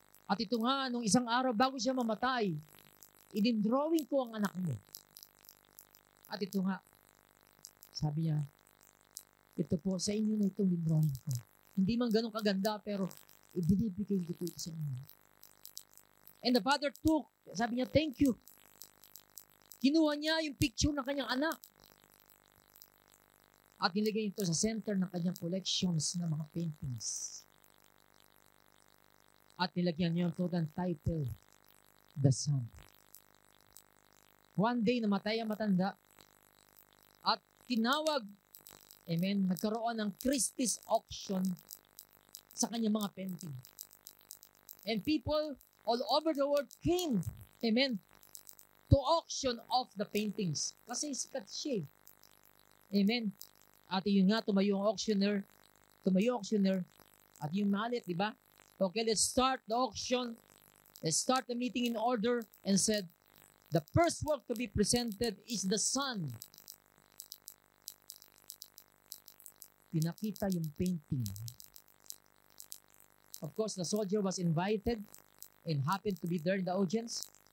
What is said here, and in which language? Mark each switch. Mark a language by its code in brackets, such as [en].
[tl] At ito nga, nung isang araw, bago siya mamatay, idin-drawing ko ang anak mo. At ito nga, sabi niya, ito po, sa inyo na itong drawing ko. Hindi man ganun kaganda, pero ibinibigay ko ito sa inyo. [en] And the father took, [tl] sabi niya, [en] "Thank you." [tl] Kinuha niya yung picture ng kanyang anak. At nilagay ito sa center ng kanyang collections ng mga paintings. At nilagyan niya ito ng title, The Son. One day, namatay ang matanda. At tinawag, amen, nagkaroon ng Christie's auction sa kanyang mga painting. [en] And people all over the world came, amen, to auction off the paintings. [tl] Kasi sikat siya. Amen. At yun nga, tumayo ang auctioneer, at yung malit, di ba? [en] Okay, let's start the auction. Let's start the meeting in order and said, the first work to be presented is the Son. [tl] Pinakita yung painting. [en] Of course, the soldier was invited and happened to be there in the audience.